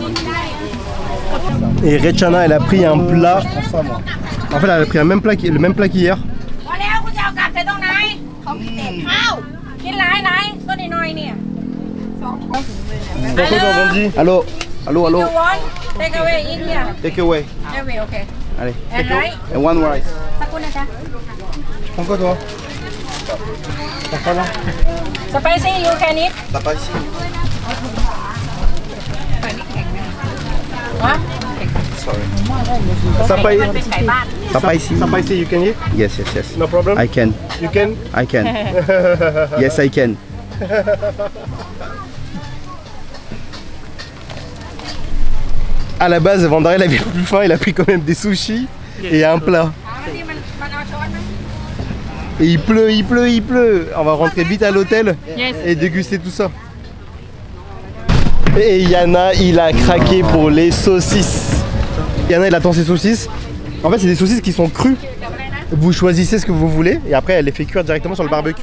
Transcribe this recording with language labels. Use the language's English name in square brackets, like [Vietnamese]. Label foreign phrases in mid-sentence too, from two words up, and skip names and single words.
[French] Et Rechana, elle a pris un plat. En fait, elle a pris le même plat qu'hier. Pourquoi t'as vendu? Allô, allô, allô. [English] Take away in here. Take away. Take away, okay. Allez. And rice. And one rice. [French] Tu prends quoi toi? T'as pas là? [English] Spicy, you can eat. [French] T'as pas ici? [English] What? [French] Ça paye. [Thai] เป็นไก่บ้าน [French] T'as pas ici? Ça paye, [English] you can eat? Yes, yes, yes. No problem? I can. You can? I can. Yes, I can. [French] À la base, Vandari il avait plus faim, il a pris quand même des sushis et un plat. [Thai] ที่มันเอาช้อนไหม [French] Et il pleut, il pleut, il pleut. On va rentrer vite à l'hôtel [English] Yes. [French] et déguster tout ça. Et Yana, il a craqué pour les saucisses. Yana, il attend ses saucisses. En fait, c'est des saucisses qui sont crues. Vous choisissez ce que vous voulez et après, elle les fait cuire directement sur le barbecue.